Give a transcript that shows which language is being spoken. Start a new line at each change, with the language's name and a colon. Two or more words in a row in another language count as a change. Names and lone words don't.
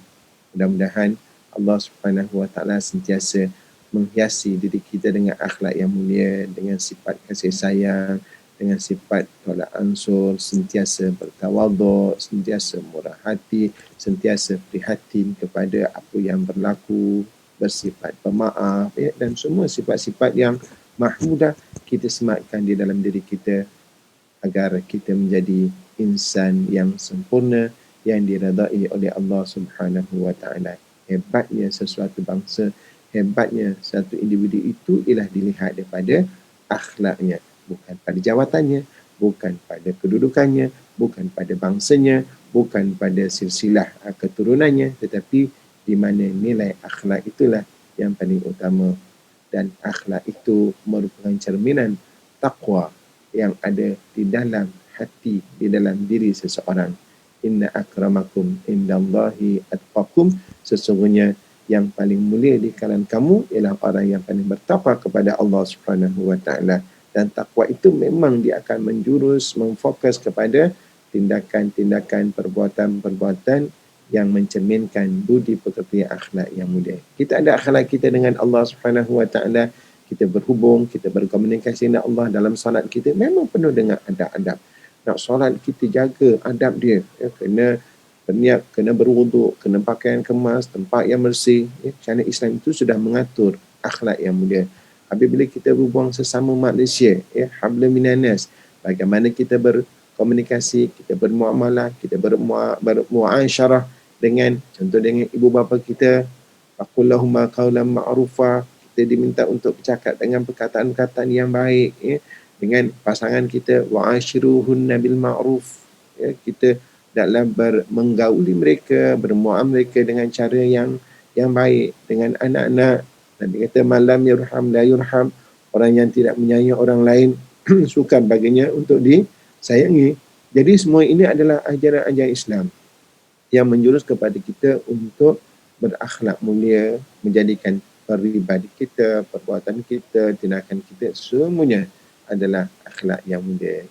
Malay: Mudah-mudahan Allah Subhanahu Wa Taala sentiasa menghiasi diri kita dengan akhlak yang mulia, dengan sifat kasih sayang, dengan sifat tolak ansur, sentiasa bertawadhu, sentiasa murah hati, sentiasa prihatin kepada apa yang berlaku, bersifat pemaaf, ya, dan semua sifat-sifat yang mahmudah kita sematkan di dalam diri kita agar kita menjadi insan yang sempurna, yang diredai oleh Allah Subhanahu Wa Taala. Hebatnya sesuatu bangsa, hebatnya satu individu itu ialah dilihat daripada akhlaknya. bukan pada jawatannya, bukan pada kedudukannya, bukan pada bangsanya, bukan pada silsilah keturunannya, tetapi di mana nilai akhlak itulah yang paling utama. Dan akhlak itu merupakan cerminan taqwa yang ada di dalam hati, di dalam diri seseorang.
Arabic: إن أكرمكم عند الله أتقاكم,
Malay: sesungguhnya yang paling mulia di kalangan kamu ialah orang yang paling bertakwa kepada Allah Subhanahu wa taala. Dan takwa itu memang dia akan menjurus, memfokus kepada tindakan-tindakan, perbuatan-perbuatan yang mencerminkan budi pekerti akhlak yang mulia. Kita ada akhlak kita dengan Allah Subhanahu wa taala, kita berhubung, kita berkomunikasi dengan Allah dalam solat kita memang penuh dengan adab-adab. Nak solat kita jaga adab dia, ya, kena berniat, kena berwuduk, kena pakaian kemas, tempat yang bersih. Ya, syariat Islam itu sudah mengatur akhlak yang mulia. Apabila kita berhubung sesama manusia, ya,
Arabic: حبل من الناس,
Malay: bagaimana kita berkomunikasi, kita bermuamalah, kita bermuasyarah dengan, contoh dengan ibu bapa kita,
Arabic: قل لهما قولا معروفا,
Malay: kita diminta untuk bercakap dengan perkataan-perkataan yang baik, ya. Dengan pasangan kita,
Arabic: وعاشروهن بالمعروف,
Malay: ya, kita dalam menggauli mereka, bermuamalah mereka dengan cara yang baik. Dengan anak-anak, Nabi kata
Arabic: من لا يرحم لا يرحم,
Malay: orang yang tidak menyayangi orang lain sukar baginya untuk disayangi. Jadi semua ini adalah ajaran-ajaran Islam yang menjurus kepada kita untuk berakhlak mulia, menjadikan peribadi kita, perbuatan kita, tindakan kita, semuanya adalah akhlak yang mulia.